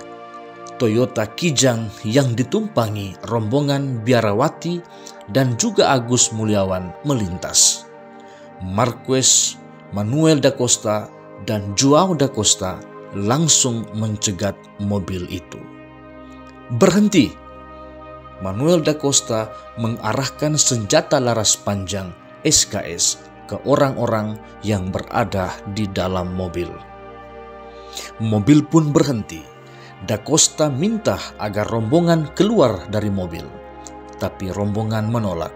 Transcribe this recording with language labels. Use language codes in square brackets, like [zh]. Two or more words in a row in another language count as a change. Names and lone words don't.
[id] Toyota Kijang yang ditumpangi rombongan biarawati dan juga Agus Mulyawan melintas. Marquez, Manuel da Costa, dan João da Costa langsung mencegat mobil itu. Berhenti! Manuel da Costa mengarahkan senjata laras panjang SKS ke orang-orang yang berada di dalam mobil. Mobil pun berhenti. Da Costa minta agar rombongan keluar dari mobil, tapi rombongan menolak.